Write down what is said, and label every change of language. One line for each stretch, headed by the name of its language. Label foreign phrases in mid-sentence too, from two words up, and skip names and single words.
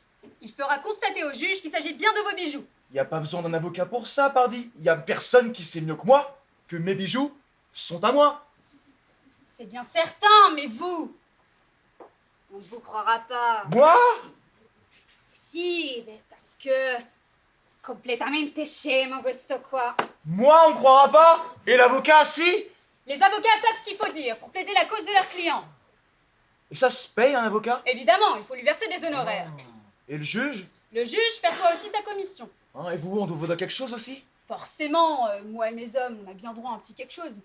French: Il fera constater au juge qu'il s'agit bien de vos bijoux. Y a pas besoin d'un avocat pour ça, pardi. Y a personne qui sait mieux que moi que mes bijoux sont à moi. C'est bien certain, mais vous... On ne vous croira pas. Moi? Si, mais parce que...
Italian: Completamente scemo questo qua.
French: Moi, on croira pas? Et l'avocat, si? Les avocats savent ce qu'il faut dire pour plaider la cause de leur client. Et ça se paye, un avocat? Évidemment, il faut lui verser des honoraires. Et le juge? Le juge perçoit aussi sa commission. Hein, et vous, on doit vous donner quelque chose aussi? Forcément, moi et mes hommes, on a bien droit à un petit quelque chose.